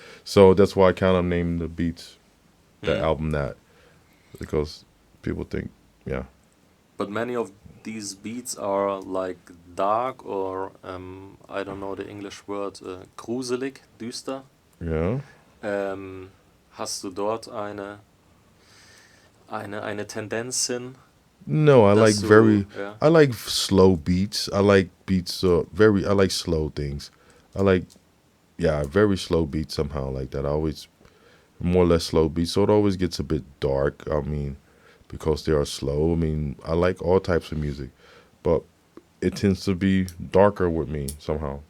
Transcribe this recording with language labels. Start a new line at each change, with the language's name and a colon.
English: So that's why I kind of named the beats, the album that, because people think, yeah. But many of these beats are like dark or I don't know the English word,
German: gruselig, düster.
English: Yeah.
German: Hast du dort eine Tendenz hin?
English: No,
German: dass ja.
English: I like slow beats. I like beats, I like slow things. I like, very slow beats somehow like that. I always, more or less slow beats. So it always gets a bit dark. I mean, because they are slow. I mean, I like all types of music, but it tends to be darker with me somehow.